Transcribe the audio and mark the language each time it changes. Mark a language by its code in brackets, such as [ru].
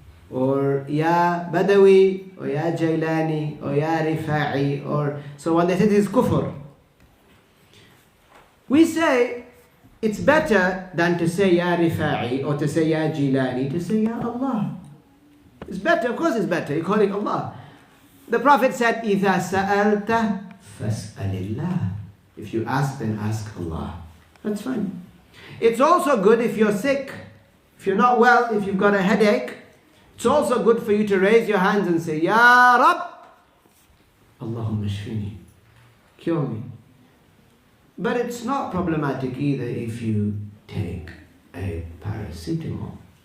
[en] Or Ya Badawi, or Ya Jailani, or Ya Rifa'i, or so when they say this is kufr. We say it's better than to say Ya Rifa'i or to say Ya Jilani, to say Ya Allah. It's better, of course it's better, you're calling Allah. [ar] The Prophet said, إِذَا سَأَلْتَ فَاسْأَلِ اللَّهِ. [en] If you ask, then ask Allah. That's fine. It's also good if you're sick, if you're not well, if you've got a headache, it's also good for you to raise your hands and say, Ya Rab, [ar] Allahumma shfini, [en] cure me. But it's not problematic either if you take a paracetamol.